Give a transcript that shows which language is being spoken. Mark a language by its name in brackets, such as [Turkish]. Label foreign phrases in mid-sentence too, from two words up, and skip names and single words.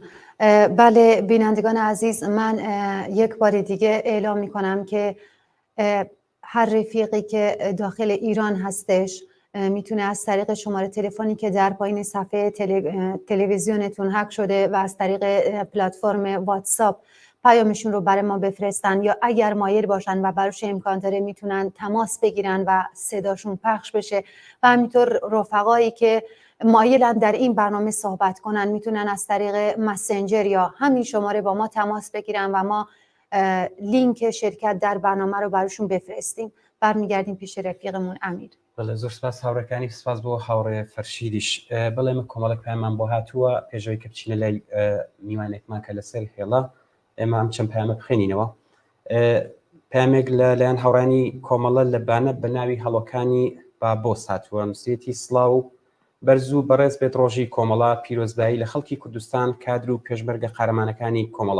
[Persian] بله بینندگان عزیز، من یک بار دیگه اعلام میکنم که هر رفیقی که داخل ایران هستش میتونه از طریق شماره تلفنی که در پایین صفحه تلویزیونتون هک شده و از طریق پلتفرم واتساپ پیامشون رو برای ما بفرستن، یا اگر مایل باشن و براش امکان داره میتونن تماس بگیرن و صداشون پخش بشه. و همینطور رفقایی که مایلن در این برنامه صحبت کنن میتونن از طریق مسنجر یا همین شماره با ما تماس بگیرن و ما لینک شرکت در برنامه رو براشون بفرستیم. برمیگردیم پیش رفیقمون امیر. [Central Kurdish] بەڵێ زۆر سپاس هاوڕەکانی، سپاس بۆ هاوڕێ فەرشیدیش. بەڵێ کۆمەڵێک پایمان بۆ هاتووە پێشەوەی کە بچینە لای میوانێکمان کە لەسەر هێڵە ئێمە ئەم چەند پایامە بخوێنینەوە. پامێک لەلایەن هاوڕانی کۆمەڵە لە بانە بە ناوی هەڵۆکانی بابۆس هاتووە، نووسێتی سڵاو بەرز و بەڕێز بێت ڕۆژی کۆمەڵا پیرۆزبایی لە خەڵکی کوردستان، کادر و پێشمەرگە قارەمانەکانی کۆمەڵە.